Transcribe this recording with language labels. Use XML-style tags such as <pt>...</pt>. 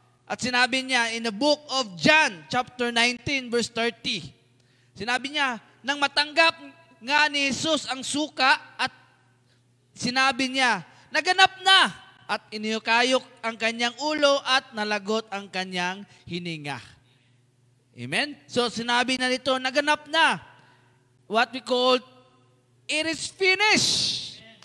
<tl>At sinabi niya</tl> <en>in the book of John, chapter 19, verse 30.</en> <tl>Sinabi niya, nang matanggap nga ni Jesus ang suka at sinabi niya, naganap na at inihukayok ang kanyang ulo at nalagot ang kanyang hininga. Amen? So sinabi na nito, naganap na.</tl> <en>What we call, it is finished.</en>